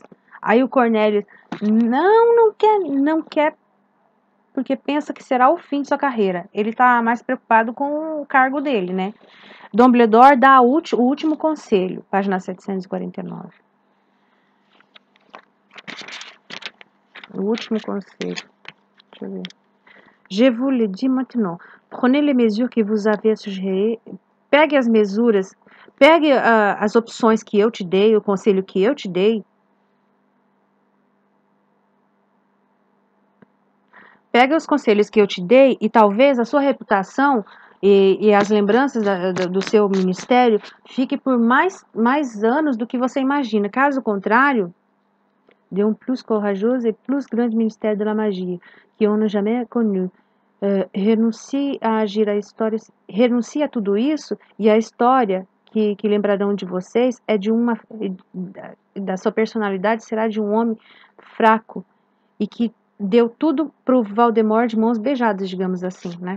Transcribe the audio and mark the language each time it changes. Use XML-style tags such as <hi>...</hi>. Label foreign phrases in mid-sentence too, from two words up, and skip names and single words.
<pt>Aí o Cornelius, não quer, porque pensa que será o fim de sua carreira. Ele tá mais preocupado com o cargo dele, né? Dumbledore dá o último conselho, página 749. O último conselho. Deixa eu ver.</pt> <fr>Je vous le dis maintenant. Prenez les mesures que vous avez suggérées.</fr> <pt>Pegue as mesuras, pegue as opções que eu te dei, o conselho que eu te dei. Pegue os conselhos que eu te dei e talvez a sua reputação e as lembranças do seu ministério fique por mais anos do que você imagina. Caso contrário,</pt> <fr>de um plus courageux et plus grand ministère de la magie, que on n'a jamais connu.</fr> <pt>Renuncie a agir a história, renuncie a tudo isso e a história que lembrarão de vocês é de da sua personalidade será de um homem fraco e que deu tudo pro Voldemort de mãos beijadas, digamos assim, né?</pt>